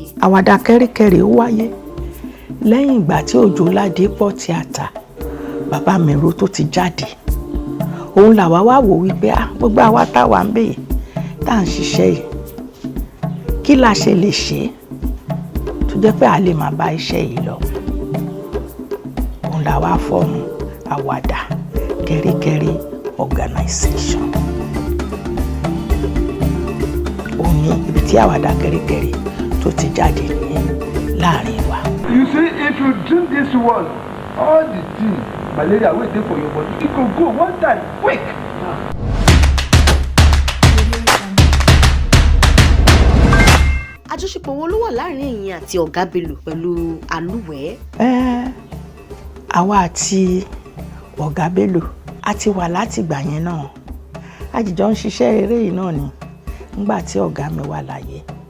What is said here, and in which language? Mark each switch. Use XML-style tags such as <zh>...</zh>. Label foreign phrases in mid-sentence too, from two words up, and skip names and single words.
<yo>àwàdà kẹ́ríkẹ́rí wáyé lẹ́yìn ìgbà tí Òjóládépọ̀ tíátà bàbá mi ro tó ti jáde òun làwa wá wò wípé gbogbo àwa táwa ń bèyè tá à ń ṣiṣẹ́ yìí kí la ṣe lè ṣe tó jẹ́ pé a lè máa bá iṣẹ́ yìí lọ òun làwa fọ́ọ̀mù àwàdà kẹ́ríkẹ́rí organization. òun ní ibi tí àwàdà kẹ́ríkẹ́rí tó ti jáde nìyẹn láàrin wa.</yo> <pcm>You see, if you drink this one, all the thing malaria wey dey for your body e go one time quick.</pcm> <yo>àjọṣepọ̀ wo ló wà láàrin ẹ̀yin àti ọ̀gá Bello pẹ̀lú Alúwẹ̀ẹ́? àwa àti ọ̀gá Bello a ti wà láti ìgbà yẹn náà a jìjọ ń ṣiṣẹ́ eré yìí náà ni nígbà tí ọ̀gá mi wà láyé</yo>